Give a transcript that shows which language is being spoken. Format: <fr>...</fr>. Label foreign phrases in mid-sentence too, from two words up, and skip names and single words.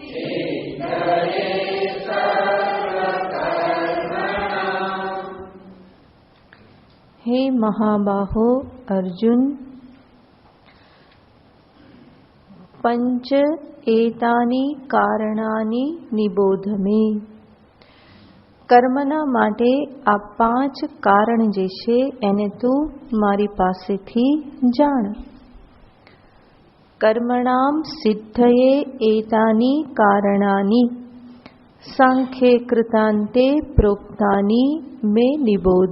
<sa>हे महाबाहो अर्जुन, पंच एतानि कारणानि निबोध में.</sa> <gu>કર્મના માટે આ 5 કારણ જે છે એને તું મારી પાસેથી જાણ.</gu> <sa>કર્મણામ સિદ્ધયે એતાની કારણાની સાંખ્યે કૃતાંતે પ્રોક્તાની મે નિબોધ.</sa>